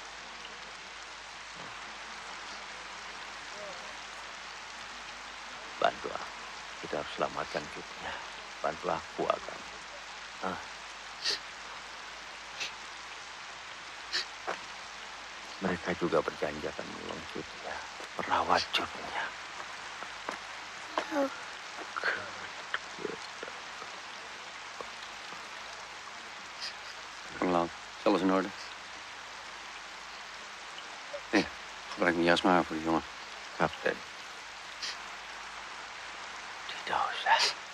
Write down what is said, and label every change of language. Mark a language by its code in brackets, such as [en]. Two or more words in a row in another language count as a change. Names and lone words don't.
[id] Bantu aku. Kita harus selamatkan dunia. Bantu aku, Agam. Mereka juga berjanji akan menolong Jutnya, merawat Jutnya. [nl] Lang, is alles in orde? Nee, gebruik mijn jas maar voor die jongen. Kapitein. [id] Tidak usah.